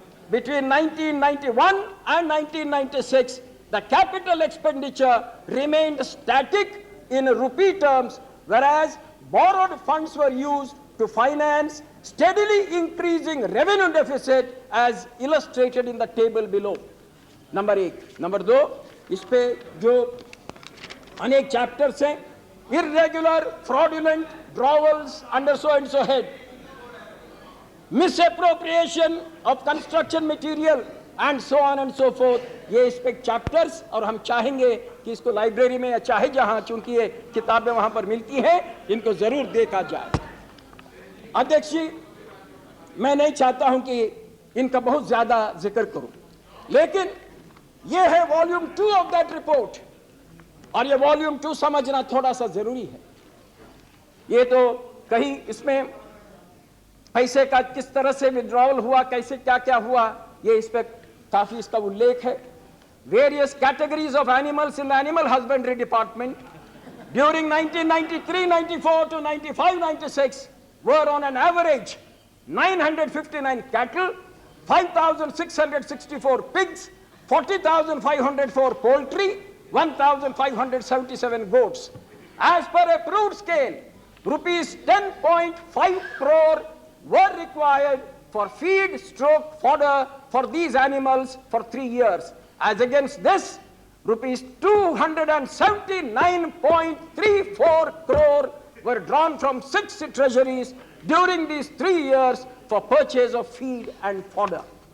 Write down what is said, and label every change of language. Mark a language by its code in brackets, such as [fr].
[en] Between 1991 and 1996, the capital expenditure remained static in rupee terms, whereas borrowed funds were used to finance steadily increasing revenue deficit as illustrated in the table below. Number 8. Number 2, [hi] इस पे जो अनेक chapters हैं, [en] irregular, fraudulent drawals under so and so head, misappropriation of construction material and so on and so forth. [hi] ये इस पे chapters, और हम चाहेंगे कि इसको लाइब्रेरी में या चाहे जहां, चूंकि ये किताबें वहां पर मिलती हैं, इनको जरूर देखा जाए. अध्यक्ष जी, मैं नहीं चाहता हूं कि इनका बहुत ज्यादा जिक्र करूं, लेकिन ये है [en] volume 2 of that report, [hi] और ये वॉल्यूम 2 समझना थोड़ा सा जरूरी है. ये तो कहीं इसमें पैसे का किस तरह से विड्रॉवल हुआ, कैसे क्या क्या हुआ, ये इस पे काफी इसका उल्लेख है. [en] Various categories of animals in the animal husbandry department during 1993-94 to 95-96 were on an average 959 cattle, 5,664 pigs, 40,504 poultry, 1,577 goats. As per approved scale, rupees 10.5 crore were required for feed stroke fodder for these animals for 3 years. As against this, rupees 279.34 crore were drawn from 6 treasuries during these 3 years for purchase of feed and fodder.